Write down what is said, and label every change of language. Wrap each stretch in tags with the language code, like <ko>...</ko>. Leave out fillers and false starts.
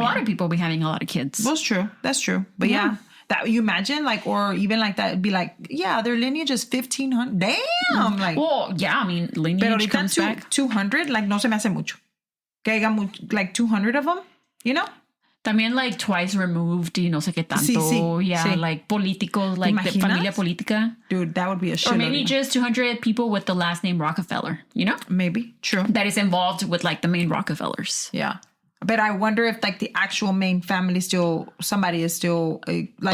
<en>A lot of people be having a lot of kids. That's true. That's true. But yeah. That you imagine, like, or even like that, it'd be like, yeah, their lineage is 1,500. Damn, like. Well, yeah, I mean, lineage comes back. 200, like,</en> <es>no se me hace mucho. Que haya</es> <en>like 200 of them, you know?</en> <es>También like</es> <en>twice removed</en> <es>y no sé qué tanto. Sí. Like políticos,</es> <en>like the</en> <es>familia política.</es> <en>Dude, that would be a shit. Or maybe just 200 people with the last name Rockefeller, you know? Maybe, true. That is involved with like the main Rockefellers. Yeah. But I wonder if like the actual main family somebody is still like.</en>